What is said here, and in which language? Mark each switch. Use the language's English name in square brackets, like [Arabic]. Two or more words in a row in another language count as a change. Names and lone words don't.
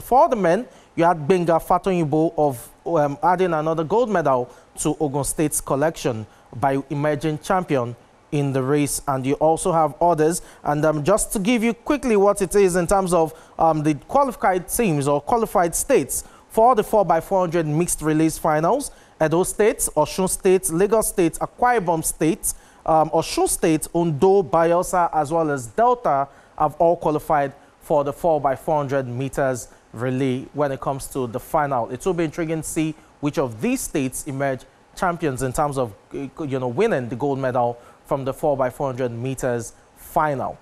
[English] For the men, you had Benga Fatoyibo of adding another gold medal to Ogun State's collection by emerging champion in the race, and you also have others. And just to give you quickly what it is in terms of the qualified teams or qualified states for the 4x400 mixed relays finals: Edo State, Osun State, Lagos State, Akwa Ibom State, Osun State, Ondo, Bayelsa, as well as Delta have all qualified for the 4x400 meters relay when it comes to the final. It will be intriguing to see which of these states emerge champions in terms of winning the gold medal from the 4x400 meters final.